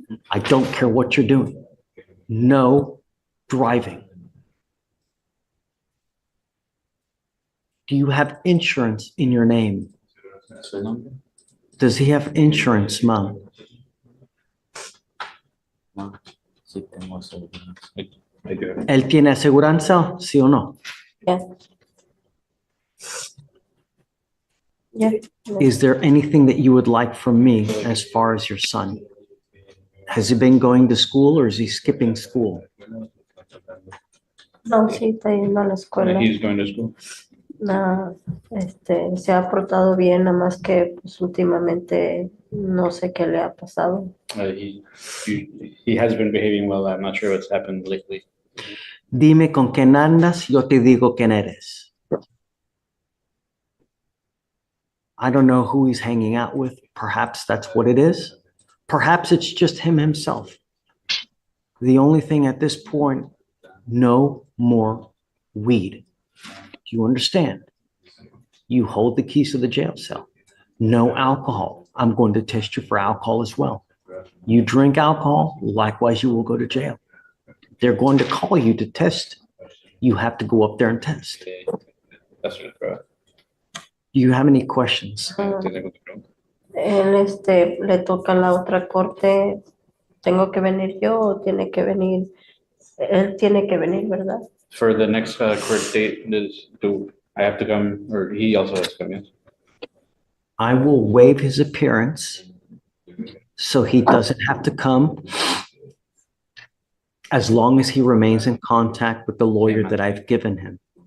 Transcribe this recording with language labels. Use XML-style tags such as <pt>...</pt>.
<en>I don't care what you're doing. No driving. Do you have insurance in your name? Does he have insurance, Mom?</en> <es>¿Él tiene aseguranza, sí o no?</es> <en>Yes. Yes. Is there anything that you would like from me as far as your son? Has he been going to school or is he skipping school?</en> <es>No, sí, está yendo a la escuela.</es> <en>He's going to school.</en> <es>No, se ha portado bien, nada más que pues, últimamente no sé qué le ha pasado.</es> <en>He has been behaving well. I'm not sure what's happened lately.</en> <es>Dime con quién andas, yo te digo quién eres.</es> <en>I don't know who he's hanging out with. Perhaps that's what it is. Perhaps it's just him himself. The only thing at this point, no more weed. Do you understand? You hold the keys to the jail cell. No alcohol. I'm going to test you for alcohol as well. You drink alcohol, likewise you will go to jail. They're going to call you to test. You have to go up there and test. That's right. Do you have any questions?</en> <es>Él le toca la otra corte ¿Tengo que venir yo o tiene que venir? Él tiene que venir, ¿verdad?</es> <en>For the next court date, do I have to come, or he also has to come, yes? I will waive his appearance so he doesn't have to come as long as he remains in contact with the lawyer that I've given him.</en>